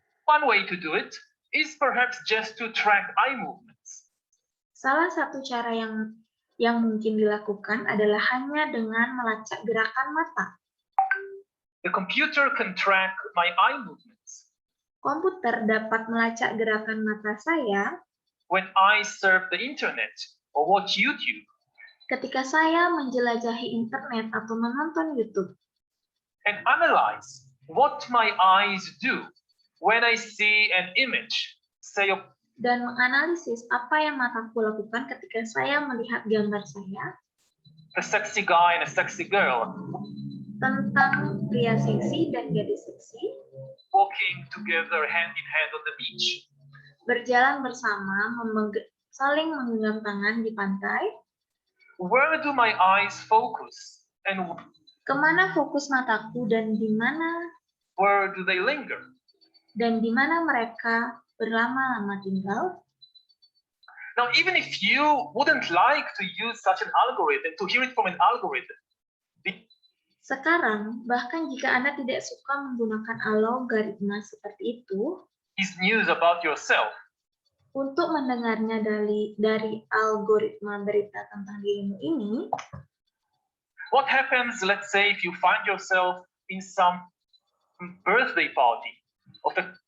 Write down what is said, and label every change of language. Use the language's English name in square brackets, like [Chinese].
[English] one way to do it is perhaps just to track eye movements. [Indonesian] Salah satu cara yang mungkin dilakukan adalah hanya dengan melacak gerakan mata. [English] The computer can track my eye movements [Indonesian] Komputer dapat melacak gerakan mata saya [English] when I surf the internet or watch YouTube, [Indonesian] ketika saya menjelajahi internet atau menonton YouTube, [English] and analyze what my eyes do when I see an image, say of [Indonesian] dan menganalisis apa yang mataku lakukan ketika saya melihat gambar saya [English] a sexy guy and a sexy girl [Indonesian] tentang pria seksi dan gadis seksi [English] walking together hand in hand on the beach. [Indonesian] berjalan bersama, saling menggenggam tangan di pantai. [English] Where do my eyes focus and [Indonesian] Kemana fokus mataku dan di mana [English] where do they linger? [Indonesian] mereka berlama-lama tinggal? [English] Now, even if you wouldn't like to use such an algorithm, to hear it from an algorithm, [Indonesian] Sekarang, bahkan jika Anda tidak suka menggunakan algoritma seperti itu, [English] is news about yourself, [Indonesian] untuk mendengarnya dari algoritma berita tentang dirimu ini, [English] what happens, let's say, if you find yourself in some birthday party of a